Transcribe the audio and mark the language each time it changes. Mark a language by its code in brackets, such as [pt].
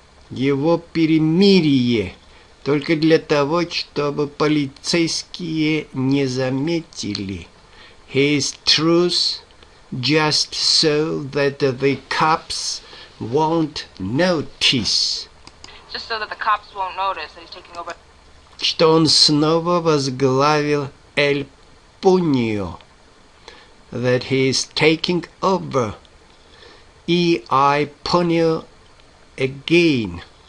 [ru] Его перемирие только для того, чтобы полицейские не заметили. [en] His truce just so that the cops won't notice. Just so that the cops won't notice that he's taking over. [ru] Что он снова возглавил Эль Пуньо. [en] That he is taking over E.I. Pуньо again.